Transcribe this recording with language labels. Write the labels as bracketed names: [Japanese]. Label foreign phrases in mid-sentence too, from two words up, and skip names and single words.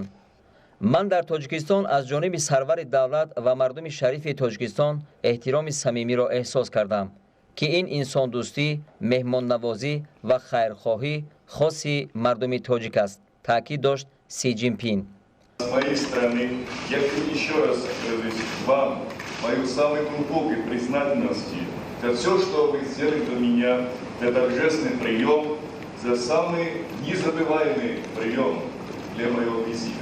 [Persian] من در تاجیکستان از جانب سرور دولت و مردم شریف تاجیکستان احترام صمیمی را احساس کردم که این انسان دوستی، مهمان نوازی و خیرخواهی خاصی مردم تاجیک است، تاکید داشت سی جین پین. [Russian] С моей стороны, я хочу еще раз выразить вам мою самую глубокую признательность за все, что вы сделали для меня, за торжественный прием, за самый незабываемый прием для моего визита.